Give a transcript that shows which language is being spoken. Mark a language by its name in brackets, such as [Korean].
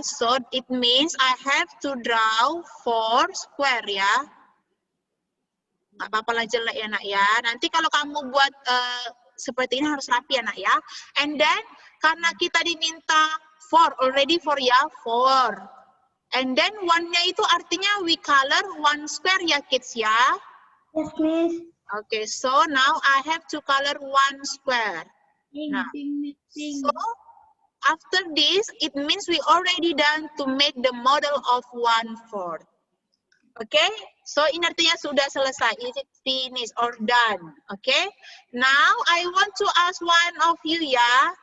[English] So, it means I have to draw 4 square ya. [Indonesian] Nggak apa-apa lah jelek ya nak ya. Nanti kalau kamu buat seperti ini harus rapi ya nak ya. [English] And then, [Indonesian] karena kita diminta 4, [English] already 4 [Indonesian] ya, 4. [English] And then, [Indonesian] 1-nya itu artinya [English] we color 1 square ya kids ya. Yes, Miss. Okay, so now I have to color 1 square. [Indonesian] Nah, [English] Pink. so after this, it means we already done to make the model of 1/4. [Indonesian] Okay, so ini artinya sudah selesai. [English] Is it finished or done? Okay, now I want to ask one of you ya.